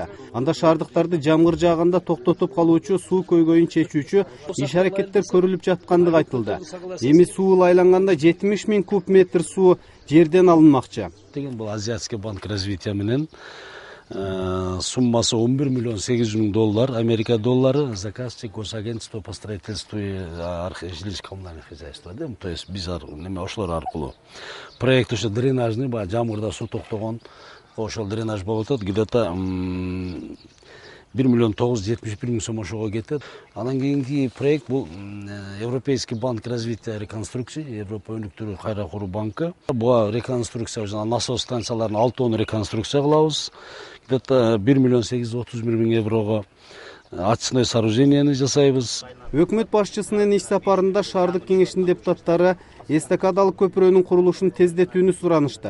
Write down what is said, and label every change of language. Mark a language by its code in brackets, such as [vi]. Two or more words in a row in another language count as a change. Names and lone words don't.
[ky] Анда шаардыктарды жамгыр жааганда токтотуп калуучу суу көйгөйүн чечүүчү иш аракеттер көрүлүп жаткандыгы айтылды. Эми суу ылайланганда 70.000 куб метр суу жерден алынмакчы. Деген бул Азиатский банк развития менен суммасы $11 миллион 800 000 доллар, Америка доллары, [ru] заказчик госагентство по строительству и жилищно-коммунальных хозяйств. [ky] То есть биз ошолор аркылуу проект ошо дренажный, жамгырда суу токтогон ошол дренаж болуп атат. Где-то 1 миллион 971 000 сом ошого кетет. Анан кийинки проект бул Европейский банк развития и реконструкции, Европа өнүктүрүү кайра куруу банкы. Буга реконструкция жана насос станцияларын 6 реконструкция кылабыз. Где-то 1 миллион 831 000 еврого [ru] очистное сооружениени [ky] жасайбыз. Өкмөт башчысынын иш сапарында шаардык кеңештин депутаттары эстакадалык көпүрөнүн курулушун тездетүүнү суранышты.